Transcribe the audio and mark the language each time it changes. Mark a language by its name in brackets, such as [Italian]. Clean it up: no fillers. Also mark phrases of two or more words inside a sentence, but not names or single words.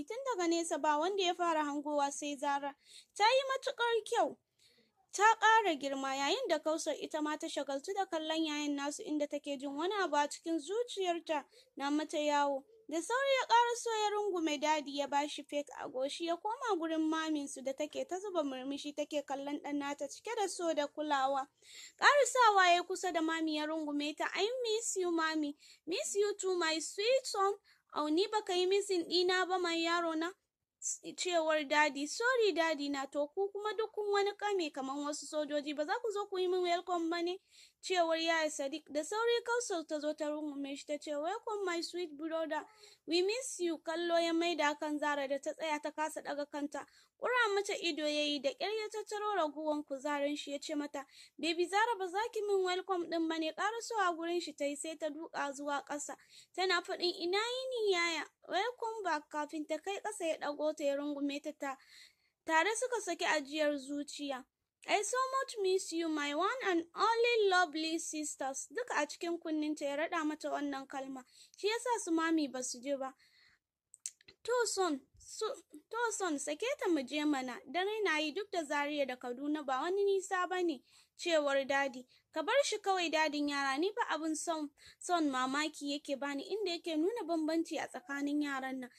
[Hausa] Tun daga nesa ba wanda ya fara hangowa sai Zara. Ta yi matukar kyau, ta ƙara girma, yayin da Kausar ita ma ta shagaltu da kallon yayin nasu, inda take jin wani abu a cikin zuciyarta na mata yawo. Da sauri ya ƙaraso ya rungume Dadi, ya bashi fake a goshi, ya koma gurin Maminsu da take ta zuba murmushi take kallon ɗan nata cike da so da kulawa. Ƙarasawa ya kusa da Mami ya rungume ta. [English] I miss you Mami, miss you too my sweet son. [Hausa] Au ni baka yi missing ɗina ba mai yaro na? Cewar Dadi. Sorry Dadi na, to ku kuma duk kun wani kame kaman wasu sojoji, ba za ku zo ku yi min welcome ba ne? Cewar Yaya Sadiq. Da sauri Kausar ta zo ta rungume shi ta ce, [English] welcome my sweet brother, we miss you. [Hausa] Kallo ya maida kan Zara da ta tsaya ta kasa daga kanta. Ƙura mata ido ya yi, da ƙyar ya tattaro raguwan kuzarin shi ya ce mata, baby Zara, ba za ki min welcome ɗin ba ne? Ƙarasowa gurin shi ta yi, sai ta duka zuwa ƙasa tana faɗin, ina yini yaya, [English] welcome back. [Hausa] Kafin ta kai ƙasa ya ɗago ta ya rungume ta tare suka saki ajiyar zuciya. [English] I so much miss you my one and only lovely sisters. [Hausa] Duka a cikin kunninta ya raɗa mata wannan kalma, shi yasa su Mami ba su je ba. To son sake ta mu je mana, dare na yi, duk da Zaria da Kaduna ba wani nisa ba ne, cewar Dadi. Ka bar shi kawai dadin yara, ni fa abin son mamaki yake bani, inda yake nuna bambanci a tsakanin yaran nan.